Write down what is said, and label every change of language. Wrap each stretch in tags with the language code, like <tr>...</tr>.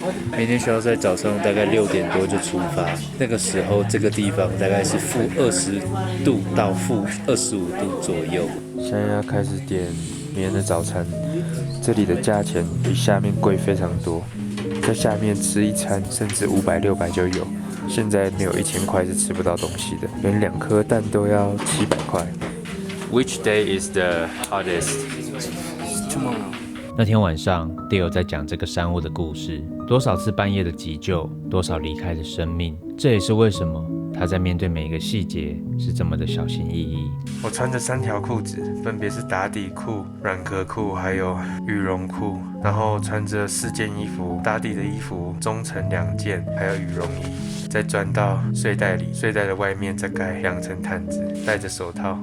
<zh>每天需要在早上大概6点多就出发，那个时候这个地方大概是-20度到-25度左右。现在要开始点明天的早餐，这里的价钱比下面贵非常多。在下面吃一餐，甚至500、600就有。现在没有1000块是吃不到东西的，连2颗蛋都要700块。</zh> <en>Which day is the hottest? Tomorrow.</en> <zh>那天晚上 ，Dale 在讲这个山屋的故事，多少次半夜的急救，多少离开的生命。这也是为什么他在面对每一个细节是这么的小心翼翼。我穿着3条裤子，分别是打底裤、软壳裤还有羽绒裤，然后穿着4件衣服，打底的衣服中层2件，还有羽绒衣，再钻到睡袋里，睡袋的外面再盖2层毯子，戴着手套。</zh>